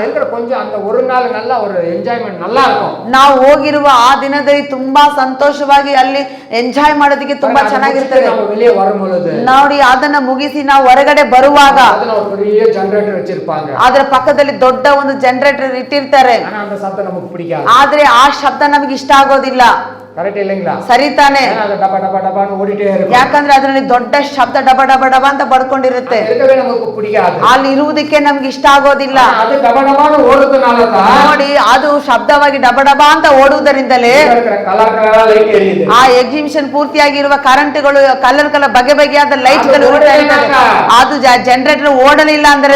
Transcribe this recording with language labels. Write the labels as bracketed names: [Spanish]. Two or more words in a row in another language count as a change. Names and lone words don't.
[Kannada] ನಾವು ಹೋಗಿರುವ ಆ ದಿನದಲ್ಲಿ ತುಂಬಾ ಸಂತೋಷವಾಗಿ ಅಲ್ಲಿ ಎಂಜಾಯ್ ಮಾಡೋದಕ್ಕೆ ತುಂಬಾ ಚೆನ್ನಾಗಿರ್ತದೆ. ನೋಡಿ, ಅದನ್ನ ಮುಗಿಸಿ ನಾವು ಹೊರಗಡೆ ಬರುವಾಗ ಅದರ ಪಕ್ಕದಲ್ಲಿ ದೊಡ್ಡ ಒಂದು ಜನರೇಟರ್ ಇಟ್ಟಿರ್ತಾರೆ. ಆದ್ರೆ ಆ ಶಬ್ದ ನಮಗೆ ಇಷ್ಟ ಆಗೋದಿಲ್ಲ. [Tamil] கரெக்ட் இல்லைங்களா? [Kannada] ಸರಿ ತಾನೆ? [Tamil] அது டப டப டபான்னு ஓடிட்டே இருக்கும். [Kannada] ಯಾಕಂದ್ರೆ ಅದರಲ್ಲಿ ದೊಡ್ಡ ಶಬ್ದ ಡಬ ಡಬ ಡಬ ಅಂತ ಬಡ್ಕೊಂಡಿರುತ್ತೆ. [Tamil] இருக்கவே நமக்கு பிடிக்காது. [Kannada] ಅಲ್ಲಿ ಇರುವುದಕ್ಕೆ ನಮ್ಗೆ ಇಷ್ಟ ಆಗೋದಿಲ್ಲ. [Tamil] அது டப டபான்னு ஓடுதனால தான் [Kannada] ನೋಡಿ, ಅದು ಶಬ್ದವಾಗಿ ಡಬ ಡಬ ಅಂತ ಓಡುವುದರಿಂದಲೇ [English] color color light [Kannada] ಎರಿಯುತ್ತೆ. ಆ ಎಕ್ಸಿಬಿಷನ್ ಪೂರ್ತಿಯಾಗಿರುವ ಕರೆಂಟ್ಗಳು, [English] color color [Kannada] ಬಗೆ ಬಗೆಯಾದ ಲೈಟ್ಗಳು ಉರಿತಾ ಇರ್ತವೆ. ಅದು ಜನರೇಟರ್ ಓಡಲಿಲ್ಲ ಅಂದ್ರೆ